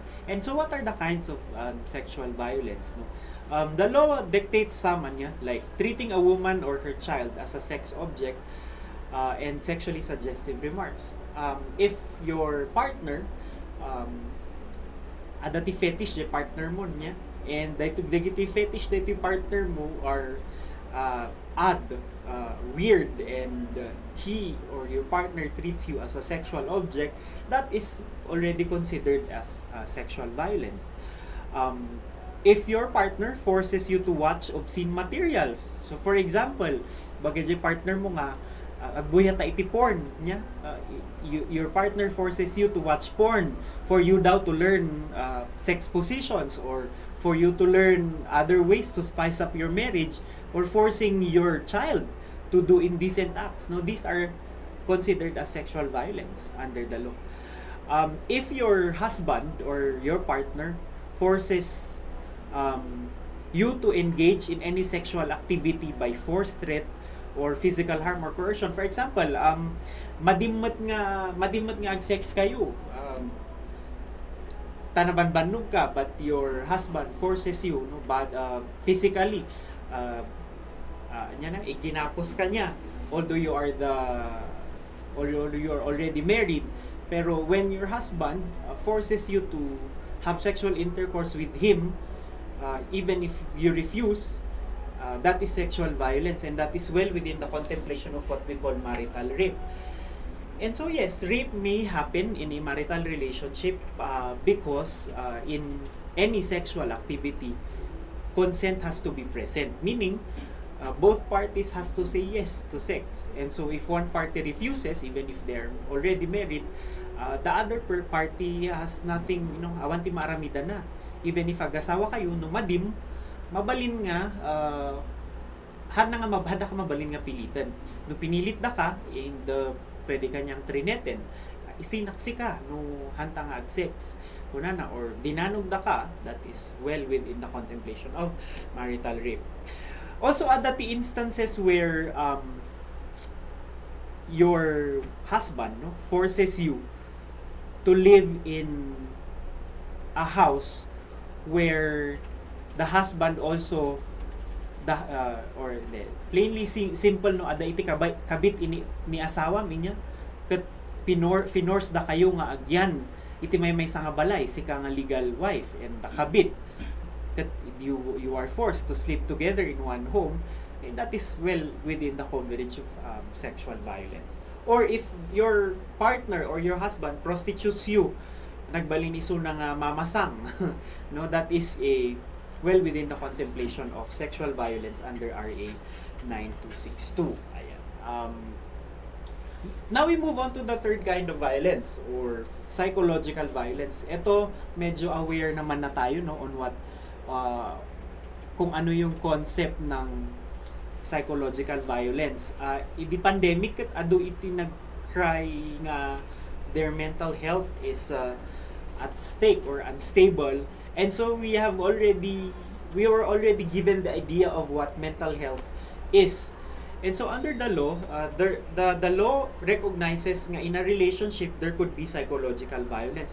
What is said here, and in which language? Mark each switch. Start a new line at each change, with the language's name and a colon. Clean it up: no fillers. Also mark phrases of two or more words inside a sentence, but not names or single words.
English: And so what are the kinds of sexual violence, no? The law dictates some like treating a woman or her child as a sex object, and sexually suggestive remarks. If your partner
Iloko: ada ti fetish di partner mo niya,
English: and
Iloko: dagiti fetish dito partner mo
English: are odd, weird, and he or your partner treats you as a sexual object, that is already considered as sexual violence. If your partner forces you to watch obscene materials, so for example,
Iloko: bagay di partner mo nga agbuya ta iti porn niya,
English: your partner forces you to watch porn for you daw to learn sex positions, or for you to learn other ways to spice up your marriage, or forcing your child to do indecent acts, no, these are considered as sexual violence under the law. If your husband or your partner forces you to engage in any sexual activity by force, threat, or physical harm or coercion. For example,
Iloko: madimot nga ag sex kayo. Tanaban-banog ka,
English: but your husband forces you, no, physically.
Iloko: Iginapos ka niya,
English: although you are already married. Pero when your husband forces you to have sexual intercourse with him, even if you refuse, that is sexual violence, and that is well within the contemplation of what we call marital rape. And so yes, rape may happen in a marital relationship because in any sexual activity, consent has to be present, meaning both parties has to say yes to sex. And so if one party refuses, even if they're already married, the other party has nothing,
Iloko: awanti maramida na.
English: Even if
Iloko: agasawa kayo, no, mabalin nga, hada ka mabalin nga pilitan. No pinilit da ka, pwede kanyang trineten. Isinaksi ka, no hanta nga ag-sex. Kunana, or dinanog da ka,
English: that is well within the contemplation of marital rape. Also,
Iloko: ada ti
English: instances where your husband, no, forces you to live in a house where the husband also plainly simple,
Iloko: no, ada iti kabit ni asawa minya ket finors da kayo nga agyan iti may nga balay sika nga
English: legal wife, and the
Iloko: kabit ket
English: you are forced to sleep together in one home, and that is well within the coverage of sexual violence. Or if your partner or your husband prostitutes you,
Iloko: nagbalin iso na nga mamasang no,
English: that is well within the contemplation of sexual violence under RA 9262. Ayan. Now we move on to the third kind of violence, or psychological violence.
Filipino: Ito, medyo aware naman na tayo,
English: no, on what
Filipino: kung ano yung
English: concept ng psychological violence.
Iloko: Di pandemic ket adu iti nag-cry nga
English: their mental health is at stake or unstable. And so we were already given the idea of what mental health is. And so under the law, the law recognizes nga in a relationship there could be psychological violence.